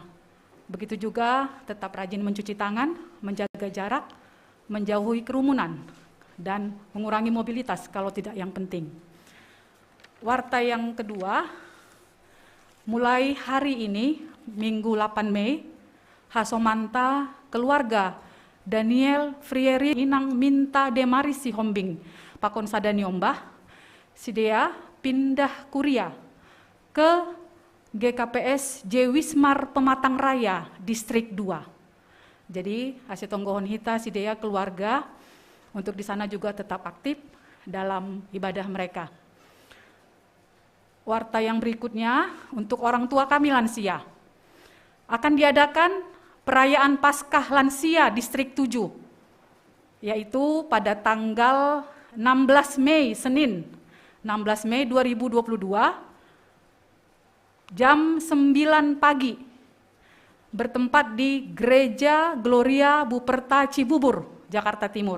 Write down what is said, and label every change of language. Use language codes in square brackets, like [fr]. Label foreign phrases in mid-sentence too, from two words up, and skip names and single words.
[id] Begitu juga tetap rajin mencuci tangan, menjaga jarak, menjauhi kerumunan, dan mengurangi mobilitas kalau tidak yang penting. Warta yang kedua, mulai hari ini, Minggu 8 Mei, Hasomanta keluarga Daniel Frieri Inang Minta Demarisi Hombing Pakon Sadani-Ombah, Sidea pindah kuria ke GKPS J. Wismar Pematang Raya, Distrik 2. Jadi, [bts] Asetonggohon Hita, Sidea [id] keluarga, untuk di sana juga tetap aktif dalam ibadah mereka. Warta yang berikutnya, untuk orang tua kami lansia, akan diadakan perayaan Paskah Lansia Distrik 7, yaitu pada tanggal 16 Mei, Senin, 16 Mei 2022, jam 9 pagi, bertempat di Gereja Gloria Buperta Cibubur, Jakarta Timur.